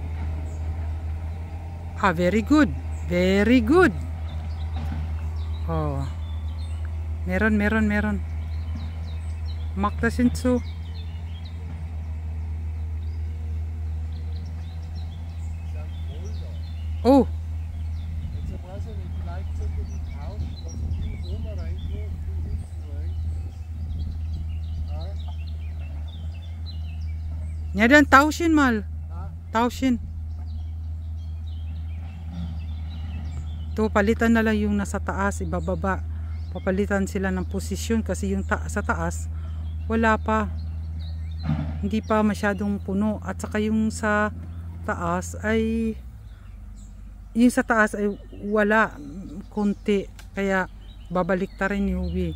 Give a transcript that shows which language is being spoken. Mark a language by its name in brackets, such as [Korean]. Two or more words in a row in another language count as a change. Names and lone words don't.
[English] Very good, very good. [Filipino] Meron. [German] Macht das hinzu. Oh. Jetzt weiß ich nicht, vielleicht sollte die tauschen, dass die oben reintun, die hinten rein. Ja, dann tauschen mal. Tauschen. [Filipino] To, palitan na lang yung nasa taas, ibababa. Papalitan sila ng posisyon kasi yung sa taas wala pa. Hindi pa masyadong puno, at saka yung sa taas ay yung sa taas ay wala, konti, kaya babalik ta rin ni Hubi.